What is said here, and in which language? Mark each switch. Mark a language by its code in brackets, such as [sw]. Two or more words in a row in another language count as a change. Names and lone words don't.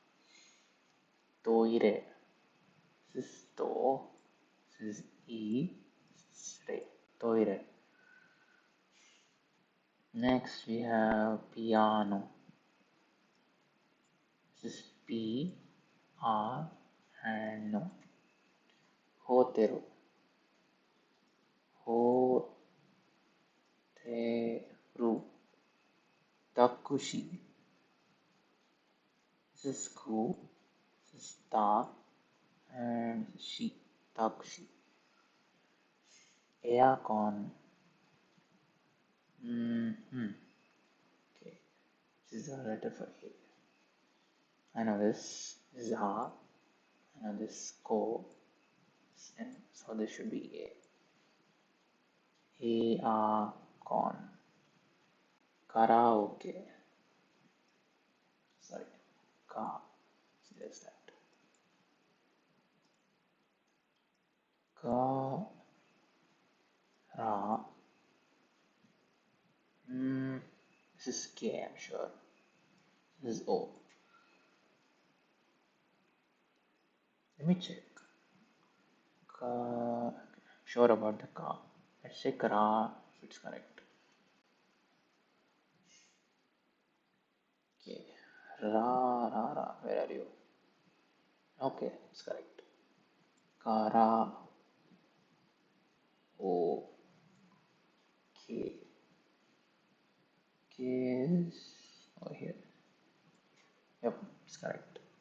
[en] Toire. This is to. This is e. This is re. Toire. Next we have piano. This is P, R, and no. Hoteru. Hoteru. Takushi. This is ku. This is ta, and shi. Takushi. Aircon. Okay. This is a letter for A. I know this. This is A. I know this is ko. And so this should be A. Aircon. Karaoke. Sorry. Ka. So there's that. Ka. Ra. This is K, I'm sure. This is O. Let me check. Ka. Sure about the ka. Let's check Ra if it's correct. Okay. Ra, ra, ra. Where are you? Okay, it's correct. Kara O K. K is over here. Yep, it's correct.